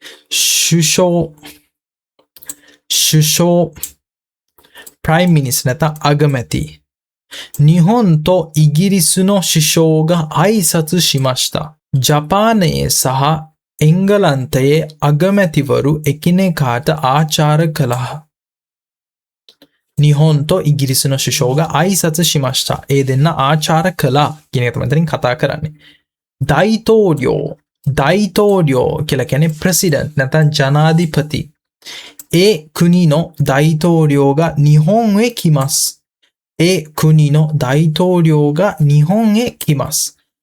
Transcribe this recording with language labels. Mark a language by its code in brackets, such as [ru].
[si] 首相 [en] prime minister [si] නැත්නම් අගමැති. [ja] 日本とイギリスの首相が挨拶しました。 [si] ජපානයේ සහ එංගලන්තයේ අගමැතිවරු එකිනෙකාට ආචාර කළා. [ja] 日本とイギリスの首相が挨拶しました。 [si] ඒ දෙන්න ආචාර කළා කියන එක තමයි මෙතනින් කතා කරන්නේ. 大統領කියලා කියන්නේ president නැත්නම් ජනාධිපති. [ja] 国の大統領が日本へ来ます。国の大統領が日本へ来ます。